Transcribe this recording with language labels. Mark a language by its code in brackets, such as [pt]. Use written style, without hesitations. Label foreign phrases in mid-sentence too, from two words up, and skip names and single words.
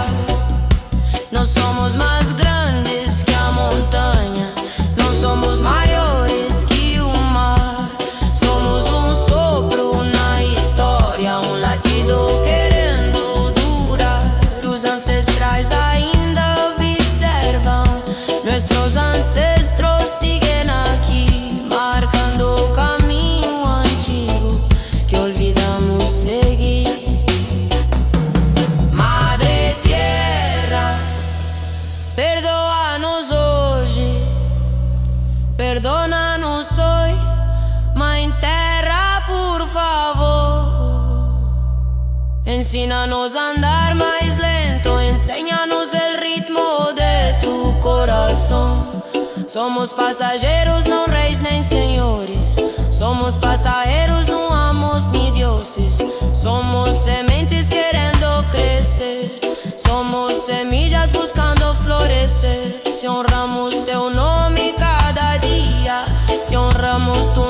[pt] Não somos mais grandes que a montanha, não somos maiores que o mar. Somos um sopro na história, um latido querendo durar. Os ancestrais ainda observam, [es] nuestros ancestros siguen aquí, [pt] marcando o caminho antigo que [es] olvidamos seguir. Madre tierra, [pt] perdoa-nos hoje, [es] perdona-nos hoy. [pt] Mãe terra, por favor, ensina-nos a andar mais lento, [es] enséñanos el ritmo de tu corazón. [pt] Somos passageiros, não reis nem senhores. Somos passageiros, não [es] amos ni dioses. [pt] Somos sementes querendo crescer. [es] Somos semillas buscando florescer. [pt] Se honramos teu nome cada dia, se honramos